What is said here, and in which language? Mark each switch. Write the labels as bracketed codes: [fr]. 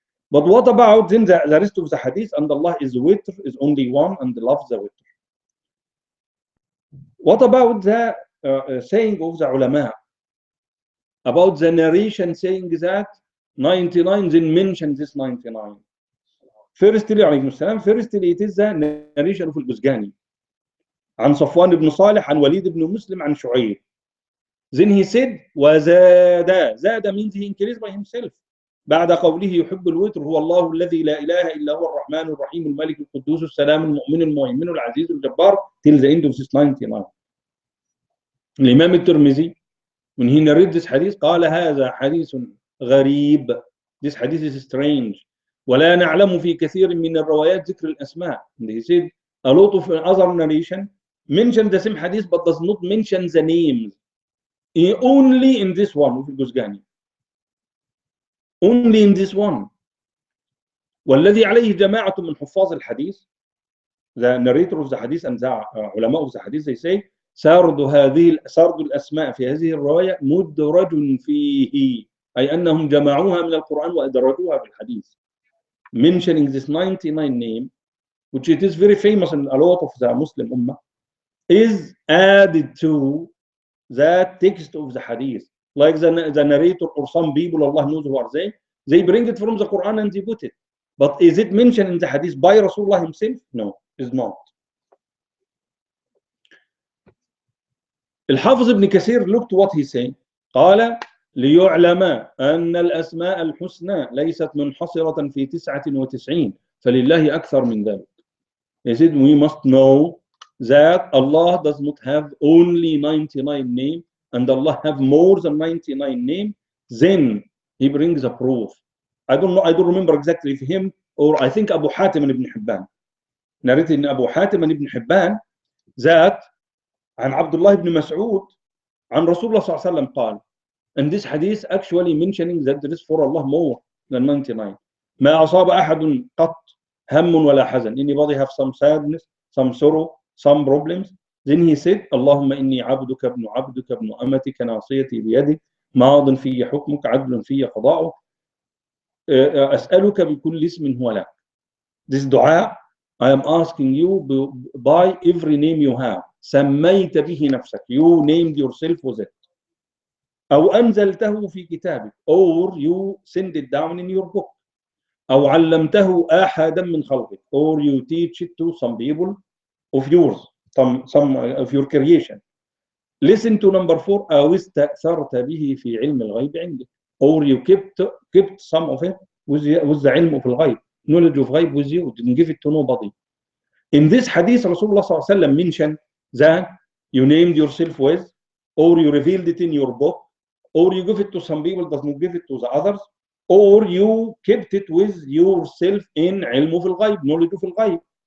[en] But what about then the rest of the hadith? And Allah is witr, is only one, and loves the witr. What about the saying of the ulama? About the narration saying that 99, then mention this 99. Firstly, it is the narration of al-Buzgani [ar] عن صفوان بن صالح عن وليد بن مسلم عن شعيب. [en] Then he said وزاد. زاد means he increased by himself. [ar] بعد قوله يحب الوتر هو الله الذي لا إله إلا هو الرحمن الرحيم الملك القدوس السلام المؤمن المهيمن العزيز الجبار, [en] till the end of this 99. [ar] الإمام الترمذي, [en] when he narrated this hadith, [ar] قال هذا حديث غريب. [en] This hadith is strange. [ar] ولا نعلم في كثير من الروايات ذكر الأسماء. [en] And he said a lot of other narration mention the same hadith but does not mention the names. Only in this one of al-Buzgani. Only in this one. [ar] والذي عليه جماعة من حفاظ الحديث, [en] the narrator of the hadith and the ulama of the hadith, [ar] they say سرد الأسماء في هذه الرواية مدرج فيه, أي أنهم جمعوها من القرآن وأدرجوها في الحديث. [en] Mentioning this 99 name, which it is very famous in a lot of the Muslim Ummah, is added to the text of the hadith. Like the narrator or some people, Allah knows who are they bring it from the Quran and they put it. But is it mentioned in the hadith by Rasulullah himself? No, it's not. الحافظ ابن كثير looked what he said. [ar] قال ليعلم أن الأسماء الحسنى ليست منحصرة في 99 فلله أكثر من ذلك. [en] He said we must know that Allah does not have only 99 names and Allah have more than 99 names. Then he brings a proof. I don't remember exactly if him or I think Abu Hatim ibn Hibban narrated in Abu Hatim ibn Hibban that [ar] عن عبد الله بن مسعود عن رسول الله صلى الله عليه وسلم قال [en] And this hadith actually mentioning that there is for Allah more than 99. [ar] ما أصاب أحد قط هم ولا حزن. [en] Anybody have some sadness, some sorrow, some problems? Then he said, [ar] اللهم إني عبدك ابن عبدك ابن أمتك ناصيتي بيدك ماض في حكمك عدل في قضاؤك أسألك بكل اسم هو لك. [en] This dua, I am asking you by every name you have. [ar] سميت به نفسك. [en] You named yourself with it. [ar] أو أنزلته في كتابك. [en] Or you send it down in your book. [ar] أو علمته أحدا من خلقك. [en] Or you teach it to some people of yours. Some of your creation. Listen to number 4. [ar] أو استأثرت به في علم الغيب عندك. [en] Or you kept some of it with the [ar] علم في الغيب. [en] Knowledge of غيب with you. Didn't give it to nobody. In this hadith, Rasulullah ﷺ mentioned that you named yourself with, or you revealed it in your book, or you give it to some people, does not give it to the others, or you kept it with yourself in ilm of al-ghaib, knowledge of al-ghaib.